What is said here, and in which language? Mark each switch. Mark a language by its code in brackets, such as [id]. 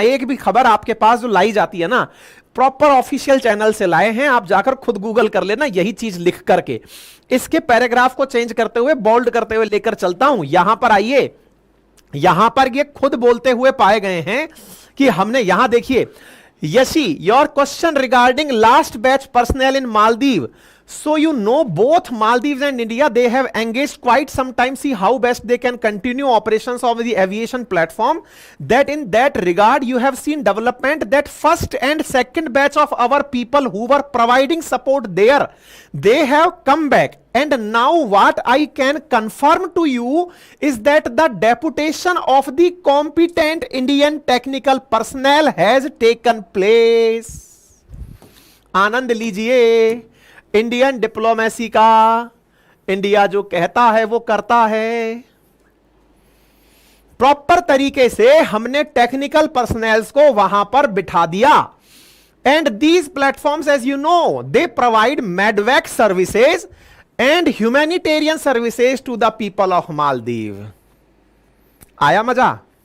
[hi] एक भी खबर आपके पास जो लाई जाती है ना, प्रॉपर ऑफिशियल चैनल से लाए हैं, आप जाकर खुद गूगल कर लेना यही चीज लिख करके। इसके पैराग्राफ को चेंज करते हुए, बोल्ड करते हुए लेकर चलता हूं। यहां पर आइए, यहां पर ये खुद बोलते हुए पाए गए हैं कि हमने, यहां देखिए, Yeshi your question regarding last batch personal in Maldives. [en] So you know both Maldives and India, they have engaged quite some time, see how best they can continue operations of the aviation platform. That in that regard you have seen development that first and second batch of our people who were providing support there, they have come back. And now what I can confirm to you is that the deputation of the competent Indian technical personnel has taken place. [hi] आनंद लीजिए Indian diplomacy का। India जो कहता है वो करता है। Proper तरीके से हमने टेक्निकल पर्सनल्स को वहां पर बिठा दिया। [en] And these platforms, as you know, they provide medevac services and humanitarian services to the people of Maldives. आया मजा?